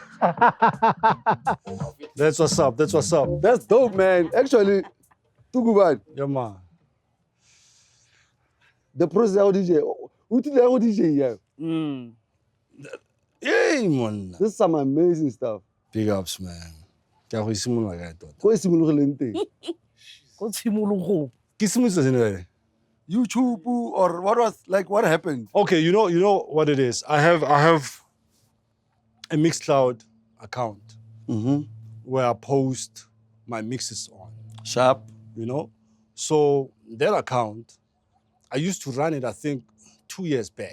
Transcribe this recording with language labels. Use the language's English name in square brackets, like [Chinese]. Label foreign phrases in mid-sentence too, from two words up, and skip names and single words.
[English] That's what's up. That's what's up. That's dope, man. Actually, too good. Yeah, man. The process of DJ. What did I DJ here? Yeah, man. This is some amazing stuff. Big ups, man. [Tswana] Ke a go simolola ka tota. Go simologileng teng? Go tshimologo. Ke simolotse seneng. [English] YouTube or what happened? Okay, you know what it is. I have a Mixcloud account where I post my mixes on. Sharp. You know? So that account, I used to run it, I think, 2 years back.